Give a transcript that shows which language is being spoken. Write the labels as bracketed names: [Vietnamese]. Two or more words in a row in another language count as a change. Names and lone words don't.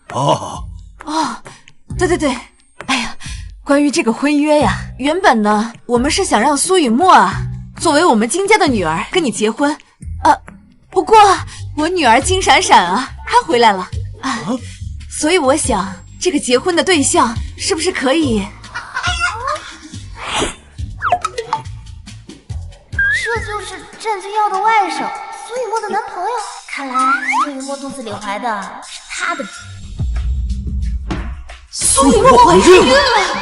[Chinese] 對，哎呀，關於這個婚約呀，原本呢，我們是想讓蘇雨墨啊作為我們金家的女兒跟你結婚，不過我女兒金閃閃啊，她回來了啊，所以我想這個結婚的對象是不是可以？這就是占君耀的外甥，蘇雨墨的男朋友。看來蘇雨墨肚子裡懷的是他的。蘇雨墨懷孕了？